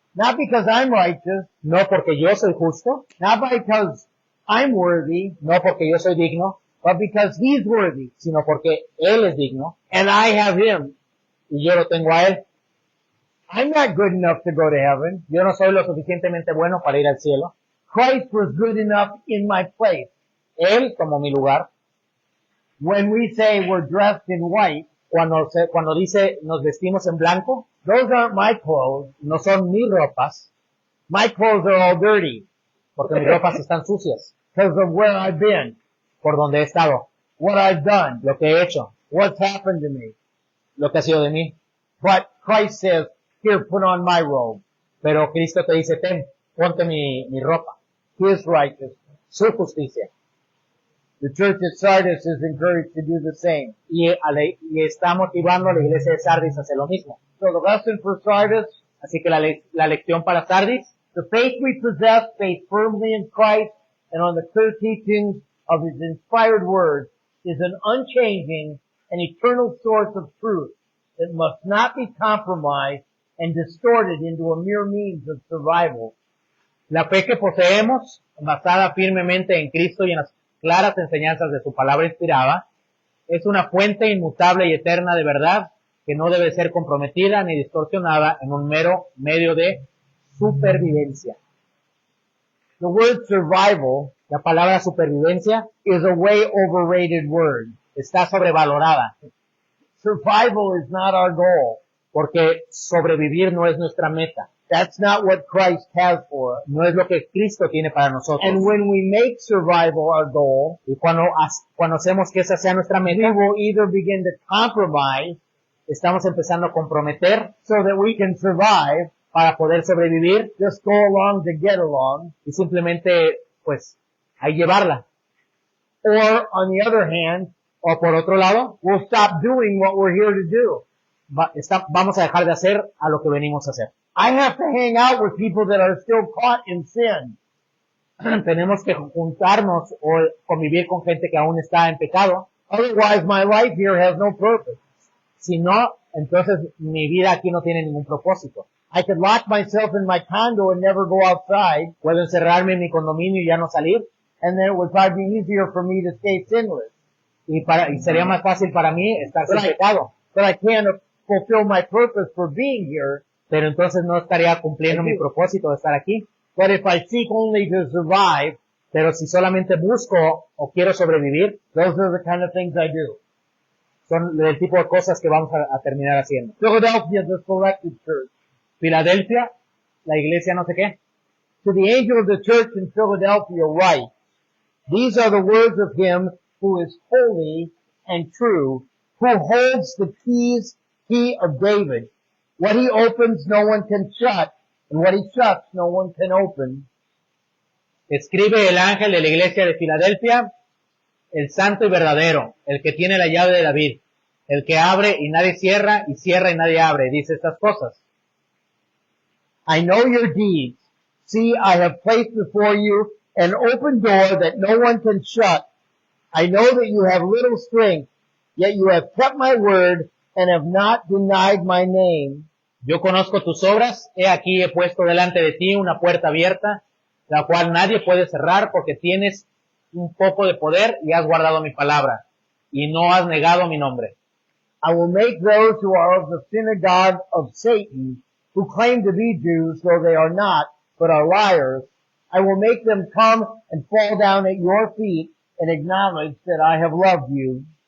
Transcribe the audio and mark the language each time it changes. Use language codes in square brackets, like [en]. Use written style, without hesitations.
[en] not because I'm righteous, [es] no porque yo soy justo, [en] not because I'm worthy, [es] no porque yo soy digno, [en] but because He's worthy, [es] sino porque Él es digno [en] and I have Him. [es] y yo lo tengo a Él. [en] I'm not good enough to go to heaven. [es] Yo no soy lo suficientemente bueno para ir al cielo. [en] Christ was good enough in my place. [es] Él tomó mi lugar. [en] When we say we're dressed in white, [es] Cuando dice nos vestimos en blanco, [en] those aren't my clothes. [es] no son mis ropas, [en] My clothes are all dirty [es] porque mis ropas están sucias, [en] because of where I've been, [es] por donde he estado, [en] what I've done, [es] lo que he hecho, [en] what's happened to me. [es] lo que ha sido de mí. [en] But Christ says, here, put on my robe, [es] Pero Cristo te dice, ponte mi ropa, [en] His righteousness. [es] su justicia. [en] The church at Sardis is encouraged to do the same. [es] Y está motivando a la iglesia de Sardis a hacer lo mismo. [en] So the lesson for Sardis, [es] Así que la lección para Sardis, [en] the faith we possess, faith firmly in Christ and on the clear teachings of His inspired word, is an unchanging and eternal source of truth that must not be compromised and distorted into a mere means of survival. [es] la fe que poseemos, basada firmemente en Cristo y en las claras enseñanzas de su palabra inspirada, es una fuente inmutable y eterna de verdad que no debe ser comprometida ni distorsionada en un mero medio de supervivencia. [en] The word survival [es] La palabra supervivencia [en] is a way overrated word. [es] está sobrevalorada, [en] Survival is not our goal. [es] porque sobrevivir no es nuestra meta, [en] That's not what Christ has for us. [es] no es lo que Cristo tiene para nosotros. [en] And when we make survival our goal, [es] Y cuando hacemos que esa sea nuestra [en] we [es] meta, [en] will either begin to compromise [es] estamos empezando a comprometer [en] so that we can survive, [es] para poder sobrevivir [en] just go along to get along, [es] y simplemente, pues, ahí llevarla. [en] or on the other hand, [es] O por otro lado, [en] we'll stop doing what we're here to do. [es] vamos a dejar de hacer a lo que venimos a hacer. [en] I have to hang out with people that are still caught in sin. [es] Tenemos que juntarnos o convivir con gente que aún está en pecado. [en] Otherwise, my life here has no purpose. [es] Si no, entonces mi vida aquí no tiene ningún propósito. [en] I could lock myself in my condo and never go outside, [es] Puedo encerrarme en mi condominio y ya no salir. [en] and then it would probably be easier for me to stay sinless. [es] Y sería más fácil para mí estar sin [en] Right. [es] pecado. [en] But I can't fulfill my purpose for being here. [es] Pero entonces no estaría cumpliendo mi propósito de estar aquí. [en] But if I seek only to survive, [es] Pero si solamente busco o quiero sobrevivir, [en] those are the kind of things I do. [es] son el tipo de cosas que vamos a terminar haciendo. [en] Philadelphia, the selected church. [es] Filadelfia, la iglesia no sé qué. [en] To the angel of the church in Philadelphia write, these are the words of him who is holy and true, who holds the key of David. What he opens, no one can shut, and what he shuts, no one can open. [es] Escribe el ángel de la iglesia de Filadelfia, el santo y verdadero, el que tiene la llave de David, el que abre y nadie cierra, y cierra y nadie abre, dice estas cosas. [en] I know your deeds. See, I have placed before you an open door that no one can shut. I know that you have little strength, yet you have kept my word and have not denied my name. [es] Yo conozco tus obras, he aquí he puesto delante de ti una puerta abierta, la cual nadie puede cerrar porque tienes un poco de poder y has guardado mi palabra, y no has negado mi nombre. [en] I will make those who are of the synagogue of Satan, who claim to be Jews, though they are not, but are liars, I will make them come and fall down at your feet and acknowledge that I have loved you.